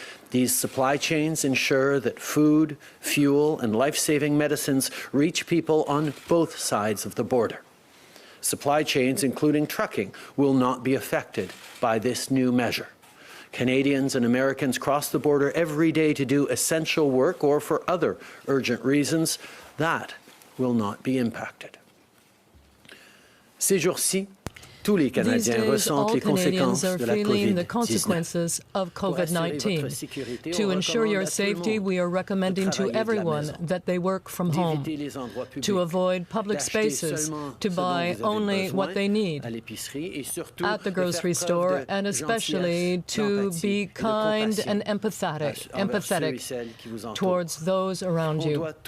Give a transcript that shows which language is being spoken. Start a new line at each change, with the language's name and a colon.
English: These supply chains ensure that food, fuel, and life-saving medicines reach people on both sides of the border. Supply chains, including trucking, will not be affected by this new measure. Canadians and Americans cross the border every day to do essential work or for other urgent reasons. That will not be impacted.
French: Ces jours-ci, tous les Canadiens ressentent les conséquences de la COVID-19.
English: To ensure your safety, we are recommending to everyone that they work from home, to avoid public spaces, to buy only what they need at the grocery store, and especially to be kind and empathetic towards those around you.